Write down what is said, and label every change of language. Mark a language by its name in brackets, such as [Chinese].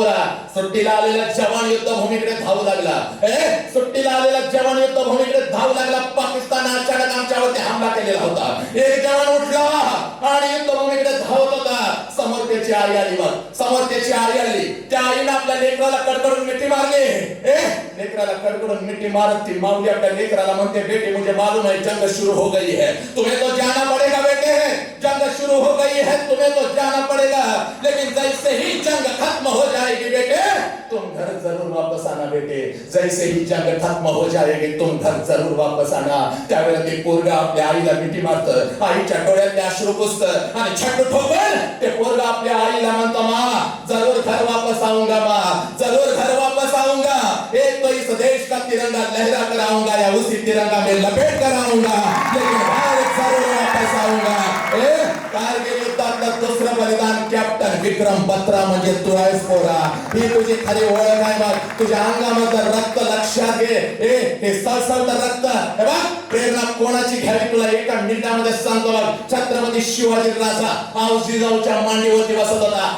[Marathi] पोरा, सुट्टीला आलेला जवान युद्धभूमीकडे धावू लागला. सुट्टीला आलेला जवान युद्धभूमीकडे धावू लागला. पाकिस्तान अचानक आमच्यावरती हमला केलेला होता. एक जवान उठला आणि युद्धभूमीकडे धावत होता. समोर त्याची आई आली. बघ, समोर त्याची आई आली. त्या आईने आपल्या लेकराला कडकडून मिठी मारली. लेकराला कडकडून मिठी मारत ती माऊली आपल्या लेकराला म्हणते, [Hindi] बेटे मुझे मालूम है जंग शुरू हो गई है, तुम्हें तो जाना पड़ेगा बेटे, जंग शुरू हो गई है, तुम्हें तो जाना पड़ेगा, लेकिन जैसे ही जंग खत्म हो जाएगी बेटे तुम घर जरूर वापस आना बेटे, जैसे ही जंग खत्म हो जाएगी तुम घर जरूर वापस आना. [Marathi] त्यावेळेला ते पोरगा आपल्या आईला मिठी मारतं. आईच्या डोळ्यातले अश्रू पुसतं आणि छट ठोकून ते पोरगा आपल्या आईला म्हणतो, [Hindi] माँ जरूर घर वापस आऊंगा, [Marathi] माँ जरूर घर वापस आऊंगा. [Hindi] एक तो इस देश का तिरंगा लहरा कर आऊंगा या उसी तिरंगा में लपेट कर आऊंगा, लेकिन भारत जरूर वापस आऊंगा. [Marathi] कारगिल युद्धातलं दुसरं बलिदान कॅप्टन विक्रम बत्रा म्हणजे तू आहेस पोरा. ही तुझी खरी ओळख आहे बघ. तुझ्या अंगामधलं रक्त लक्षात घे. हे सळसळतं रक्त. हे बघ, प्रेरणा कोणाची घ्यावी तुला एका मिनिटामध्ये सांगतो बघ. छत्रपती शिवाजी राजा आऊ जिजाऊच्या मांडीवरती बसत होता.